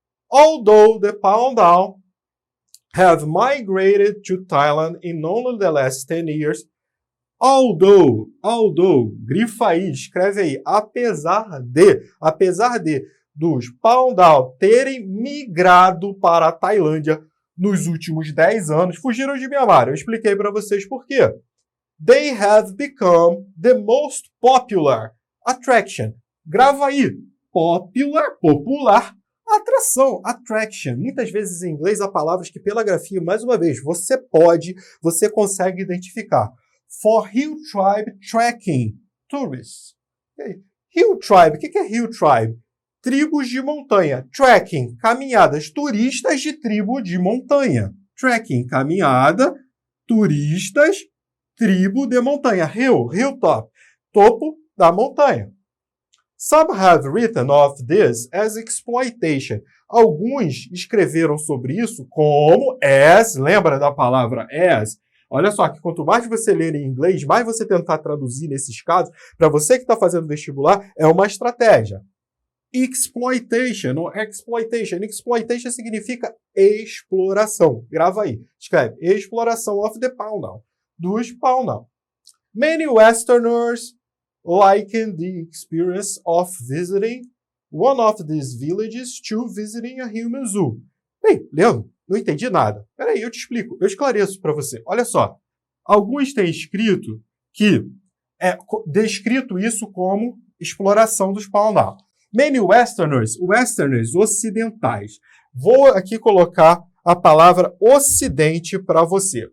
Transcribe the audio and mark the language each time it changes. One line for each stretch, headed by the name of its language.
English: Although the Pound-Down have migrated to Thailand in only the last 10 years, although,
Portuguese: grifa aí, escreve aí, apesar de dos Pound-Down terem migrado para a Tailândia nos últimos 10 anos, fugiram de Myanmar. Eu expliquei para vocês por quê.
English: They have become the most popular attraction.
Portuguese: Grava aí. Popular, atração, attraction. Muitas vezes em inglês há palavras que pela grafia, mais uma vez, você consegue identificar.
English: For Hill Tribe Trekking Tourists. Hill Tribe, o que é Hill Tribe?
Portuguese: Tribos de montanha. Trekking, caminhadas, turistas de tribo de montanha. Trekking, caminhada, turistas, tribo de montanha. Hilltop, topo da montanha.
English: Some have written of this as exploitation.
Portuguese: Alguns escreveram sobre isso como as, lembra da palavra as? Olha só, que quanto mais você ler em inglês, mais você tentar traduzir nesses casos, para você que está fazendo vestibular, é uma estratégia. Exploitation ou exploitation. Exploitation significa exploração. Grava aí. Escreve exploração
English: of the Pound-Down.
Portuguese: Dos Pound-Down.
English: Many Westerners liken the experience of visiting one of these villages to visiting a human zoo.
Portuguese: Bem, Leandro, não entendi nada. Peraí, eu te explico. Eu esclareço para você. Olha só. Alguns têm escrito que descrito isso como exploração dos Pound-Down.
English: Many Westerners
Portuguese: ocidentais. Vou aqui colocar a palavra ocidente para você.